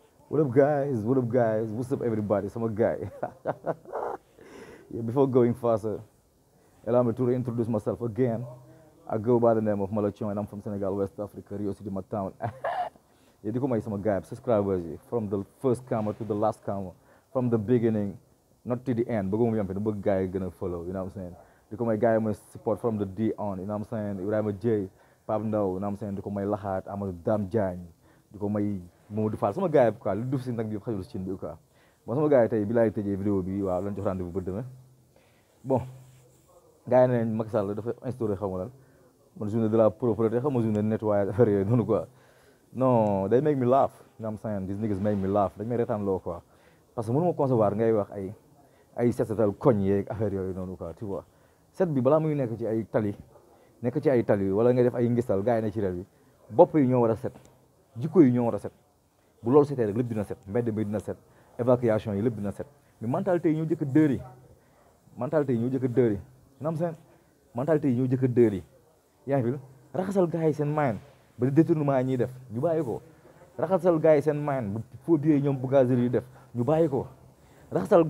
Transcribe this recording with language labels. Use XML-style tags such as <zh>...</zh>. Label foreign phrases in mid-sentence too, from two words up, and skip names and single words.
<en>What up, guys? What up, guys? What's up, everybody? Sama guy. Yeah, before going faster, allow me to reintroduce myself again. I go by the name of Malachon, and I'm from Senegal, West Africa, Rio City, my town. Yeah,</en> <wo>di ko may sama guy, subscribers yi,</wo> <en>from the first camera to the last camera, from the beginning, not to the end.</en> <wo>Bëgguma yam fi, da bëgg guy gën a follow,</wo> <en>you know what I'm saying?</en> <wo>Di ko may guy mooy</wo> <en>support from the D on, you know what I'm saying? Ibrahima J, Pape Ndaw, you know what I'm saying?</en> <wo>Di ko may Laxaat, Amadou Dame Diagne, di ko may Mamadou Fall, sama gars yi quoi lu duf si nag bi yëpp xajul si cin bi quoi. Bon sama gars yi tey bi laay tëjee vidéo bi waaw lañ jox rendez-vous ba demain. Bon gars yi ne nañ Macky Sall dafa instauré xaw ma lan man</wo> <fr>journée de la propreté</fr> <wo>xam nga</wo> <fr>journée de nettoyage</fr> <wo>affaire yooyu noonu quoi.</wo> <en>Non they make me laugh, you know what I'm saying? These niggas make me laugh,</en> <wo>dañ may retaan loo quoi.</wo> <fr>Parce que</fr> <wo>mënu ma concevoir ngay wax ay set-setal koñ yeeg affaire yooyu noonu quoi</wo> <fr>tu vois.</fr> <wo>Set bi balaa muy nekk ci ay tali wala ngay def ay ngistal gars yi ne ci réew yi bopp yi ñoo war a set jikko yi ñoo war a set bu loolu setee rek lépp dina set mbedd bi dina set évacuation yi lépp dina set</wo> <fr>mais mentalité</fr> <wo>yi ñoo jëkk dër yi mentalité yi ñoo jëkk dër yi nam seen mentalité yi ñoo jëkk dër yi yaa ngi fi raxasal gars yi seen mind ba di détournement yi ñuy def ñu bàyyi ko raxasal gars yi seen mind ba</wo> <fr>faux billets</fr> <wo>yi ñoom bougagerie yi def ñu bàyyi ko raxasal gars</wo>